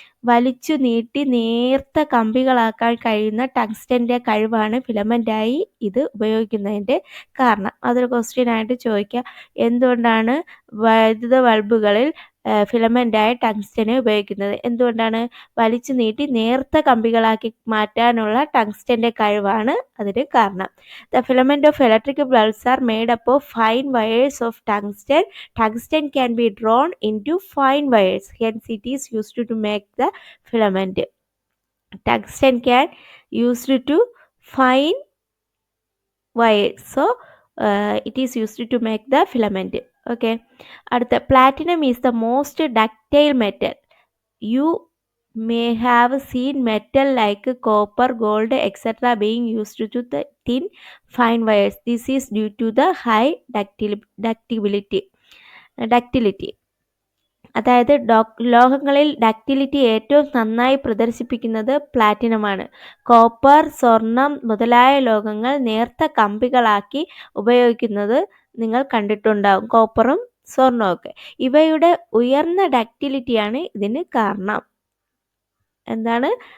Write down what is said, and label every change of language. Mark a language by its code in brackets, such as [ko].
[ml] വലിച്ചു നീട്ടി നേർത്ത കമ്പികളാക്കാൻ കഴിയുന്ന ടങ്സ്റ്റൻ്റെ കഴിവാണ് ഫിലമെൻ്റായി ഇത് ഉപയോഗിക്കുന്നതിൻ്റെ കാരണം. അതൊരു ക്വസ്റ്റ്യനായിട്ട് ചോദിക്കുക. എന്തുകൊണ്ടാണ് വൈദ്യുത ബൾബുകളിൽ ഫിലമെൻ്റായ ടങ്സ്റ്റനെ ഉപയോഗിക്കുന്നത്? എന്തുകൊണ്ടാണ്? വലിച്ചു നീട്ടി നേർത്ത കമ്പികളാക്കി മാറ്റാനുള്ള ടങ്സ്റ്റൻ്റെ കഴിവാണ് അതിന് കാരണം. [en] The filament of electric bulbs are made up of fine wires of tungsten. Tungsten can be drawn into fine wires. Hence, it is used to make the filament. Tungsten can used to fine wires. So, it is used to make the filament. Okay. അടുത്ത platinum is the most ductile metal. You may have seen metal like copper, gold, etc. being used to the thin fine wires. This is due to the high ductility. [ml] അതായത് ലോഹങ്ങളിൽ ductility ഏറ്റവും നന്നായി പ്രദർശിപ്പിക്കുന്നത് പ്ലാറ്റിനമാണ്. Copper, സ്വർണം മുതലായ ലോഹങ്ങൾ നേർത്ത കമ്പികളാക്കി ഉപയോഗിക്കുന്നത് നിങ്ങൾ കണ്ടിട്ടുണ്ടാകും. കോപ്പറും സ്വർണവും ഒക്കെ. ഇവയുടെ ഉയർന്ന ഡക്റ്റിലിറ്റിയാണ് ഇതിന് കാരണം. എന്താണ്?